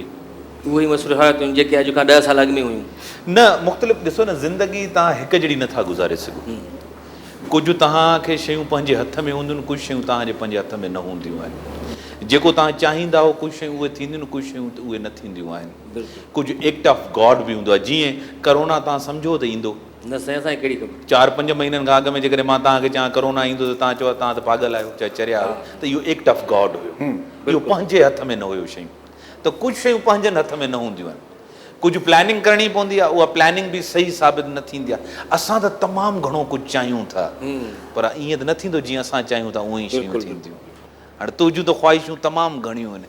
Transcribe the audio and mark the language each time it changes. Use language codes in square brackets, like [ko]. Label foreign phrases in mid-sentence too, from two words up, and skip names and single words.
[sd] उहे ई मसरूफ़ियातूं जेके अॼु खां 10 साल अॻु में हुयूं। न, मुख़्तलिफ़ ॾिसो न, ज़िंदगी तव्हां हिकु जहिड़ी नथा गुज़ारे सघो। कुझु तव्हांखे शयूं पंहिंजे हथ में हूंदियूं, कुझु शयूं तव्हांजे पंहिंजे हथ में न हूंदियूं आहिनि। जेको तव्हां चाहींदा हो कुझु शयूं उहे थींदियूं, कुझु शयूं उहे न थींदियूं आहिनि। कुझु [en] act of God [sd] बि हूंदो आहे। जीअं करोना तव्हां सम्झो त ईंदो न, साईं असांखे कहिड़ी ख़बर। 4-5 महीननि खां अॻु में जेकॾहिं मां तव्हांखे चवां करोना ईंदो त तव्हां चओ तव्हां त पागल आहियो, चाहे चरिया आहियो, त इहो [en] act of God [sd] हुयो। इहो पंहिंजे हथ में न हुयो शयूं। त कुझु शयूं पंहिंजनि हथ में न हूंदियूं आहिनि। कुझु प्लानिंग करणी पवंदी आहे, उहा प्लानिंग बि सही साबित न थींदी आहे। असां त तमामु घणो कुझु चाहियूं था, पर ईअं त न थींदो जीअं असां चाहियूं था उअं ई शयूं थींदियूं। हाणे तुंहिंजूं त ख़्वाहिशूं तमामु घणियूं आहिनि,